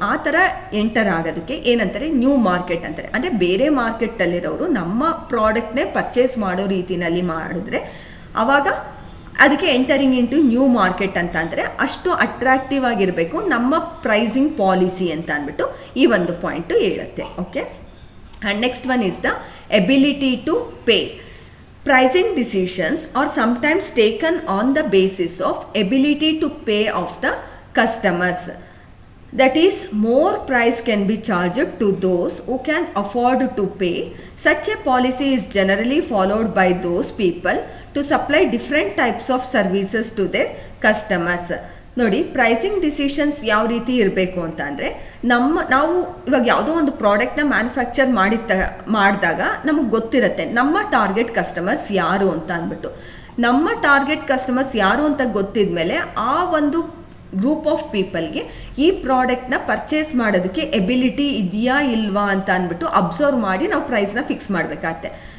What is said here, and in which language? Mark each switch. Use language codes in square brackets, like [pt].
[kn] ಆ ಥರ ಎಂಟರ್ ಆಗೋದಕ್ಕೆ ಏನಂತಾರೆ? ನ್ಯೂ ಮಾರ್ಕೆಟ್ ಅಂತಾರೆ. ಅಂದರೆ ಬೇರೆ ಮಾರ್ಕೆಟಲ್ಲಿರೋರು ನಮ್ಮ ಪ್ರಾಡಕ್ಟ್ನೇ ಪರ್ಚೇಸ್ ಮಾಡೋ ರೀತಿಯಲ್ಲಿ ಮಾಡಿದ್ರೆ ಆವಾಗ ಅದಕ್ಕೆ ಎಂಟರಿಂಗ್ ಇಂಟು ನ್ಯೂ ಮಾರ್ಕೆಟ್ ಅಂತ ಅಂದರೆ ಅಷ್ಟು ಅಟ್ರಾಕ್ಟಿವ್ ಆಗಿರಬೇಕು ನಮ್ಮ ಪ್ರೈಸಿಂಗ್ ಪಾಲಿಸಿ ಅಂತ ಅಂದ್ಬಿಟ್ಟು ಈ ಒಂದು ಪಾಯಿಂಟು ಹೇಳುತ್ತೆ. [en] Okay, and next one is the ability to pay. Pricing decisions are sometimes taken on the basis of ability to pay of the customers. That is, more price can be charged to those who can afford to pay. Such a policy is generally followed by those people to supply different types of services to their customers. [kn] ನೋಡಿ, pricing decisions ಯಾವ ರೀತಿ ಇರಬೇಕು ಅಂತ ಅಂದರೆ, ನಾವು ಇವಾಗ ಯಾವುದೋ ಒಂದು ಪ್ರಾಡಕ್ಟ್ನ ಮ್ಯಾನುಫ್ಯಾಕ್ಚರ್ ಮಾಡಿದಾಗ ನಮಗೆ ಗೊತ್ತಿರುತ್ತೆ ನಮ್ಮ ಟಾರ್ಗೆಟ್ ಕಸ್ಟಮರ್ಸ್ ಯಾರು ಅಂತ ಅಂದ್ಬಿಟ್ಟು. ನಮ್ಮ ಟಾರ್ಗೆಟ್ ಕಸ್ಟಮರ್ಸ್ ಯಾರು ಅಂತ ಗೊತ್ತಿದ ಮೇಲೆ ಆ ಒಂದು ಗ್ರೂಪ್ ಆಫ್ ಪೀಪಲ್ಗೆ ಈ ಪ್ರಾಡಕ್ಟ್ನ ಪರ್ಚೇಸ್ ಮಾಡೋದಕ್ಕೆ ಎಬಿಲಿಟಿ ಇದೆಯಾ ಇಲ್ವಾ ಅಂತ ಅಂದ್ಬಿಟ್ಟು ಅಬ್ಸರ್ವ್ ಮಾಡಿ ನಾವು ಪ್ರೈಸ್ನ ಫಿಕ್ಸ್ ಮಾಡಬೇಕಾಗತ್ತೆ.